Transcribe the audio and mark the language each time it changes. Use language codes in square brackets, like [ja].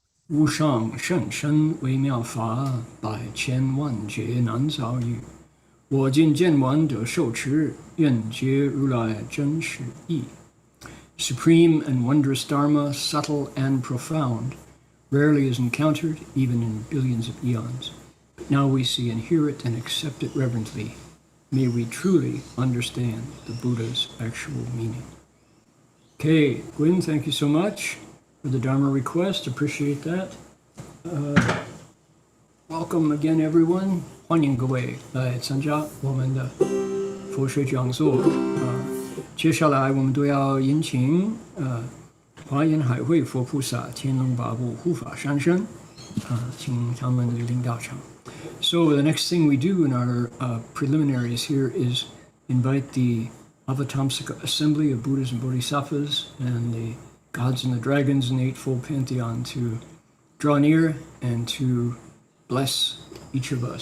[zh] 无上甚深微妙法，百千万劫难遭遇。我今见闻得受持，愿解如来真实义。 [en] Supreme and wondrous Dharma, subtle and profound, rarely is encountered even in billions of eons. But now we see and hear it and accept it reverently. May we truly understand the Buddha's actual meaning. Okay, Gwyn, thank you so much for the Dharma request. Appreciate that. Welcome again, everyone. [zh] 欢迎各位来参加我们的佛学讲座。接下来我们都要迎请华严海会佛菩萨、天龙八部护法三圣，请他们领导场。 [en] So the next thing we do in our preliminaries here is invite the Avatamsaka Assembly of Buddhas and Bodhisattvas and the gods and the dragons in the Eightfold Pantheon to draw near and to bless each of us.